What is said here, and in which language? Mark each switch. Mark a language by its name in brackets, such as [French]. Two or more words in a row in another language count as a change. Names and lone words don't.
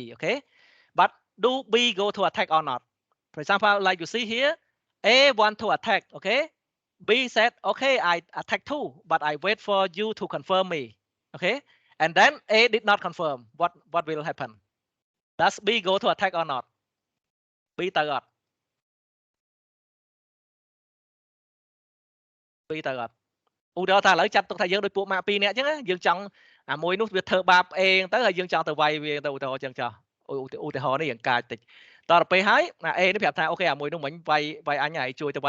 [English] Okay, but do B go to attack or not? For example, like you see here, A want to attack. Okay, B said, okay, I attack too, but I wait for you to confirm me. Okay, and then A did not confirm. What will happen? Does B go to attack or not? [Khmer] B ទៅអត់ B ទៅអត់ ឧទាហរណ៍ថាឥឡូវចាត់ទុកថាយើងដូចពួកម៉ាក់2នាក់អញ្ចឹងណាយើងចង់អាមួយនោះវាធ្វើបាប A ទៅហើយយើងចង់ទៅវាយវាទៅឧទាហរណ៍អញ្ចឹងចុះឧទាហរណ៍នេះយើងកាចតិចតទៅពេលហើយណា A នេះប្រាប់ថាអូខេអាមួយនោះមិញវាយអញហើយជួយទៅវាយ